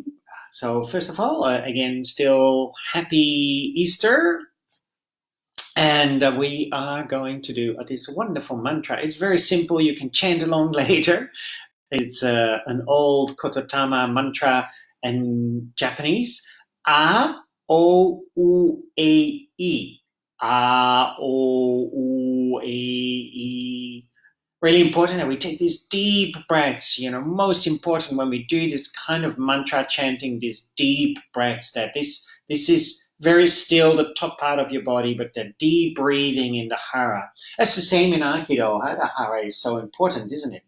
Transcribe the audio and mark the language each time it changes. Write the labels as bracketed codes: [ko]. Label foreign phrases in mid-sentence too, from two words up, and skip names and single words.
[en] So first of all, again, still happy Easter. And we are going to do this wonderful mantra. It's very simple. You can chant along later. It's an old Kototama mantra in Japanese. [ja] A, O, U, E, E. A, O, U, E, E. [en] Really important that we take these deep breaths. You know, most important when we do this kind of mantra chanting, these deep breaths, that this is very still, the top part of your body, but the deep breathing in the hara. That's the same in Aikido. The hara is so important, isn't it?